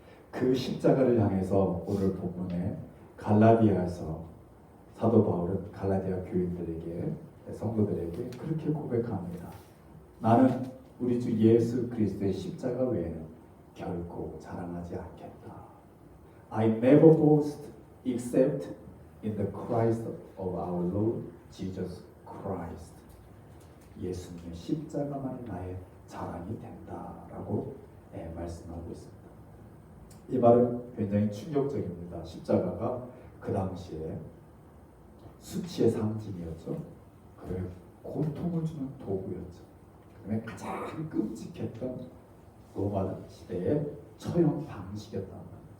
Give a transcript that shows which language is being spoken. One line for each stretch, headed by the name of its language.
Korean: 그 십자가를 향해서 오늘 본문에 갈라디아에서 사도 바울은 갈라디아 교인들에게, 성도들에게 그렇게 고백합니다. 나는 우리 주 예수 그리스도의 십자가 외에는 결코 자랑하지 않겠다.
English: I never boast except in the Christ of our Lord Jesus Christ.
Korean: 예수님의 십자가만이 나의 자랑이 된다라고 말씀하고 있습니다. 이 말은 굉장히 충격적입니다. 십자가가 그 당시에 수치의 상징이었죠. 그리고 고통을 주는 도구였죠. 그다음에 가장 끔찍했던 로마 시대의 처형 방식이었단 말이죠.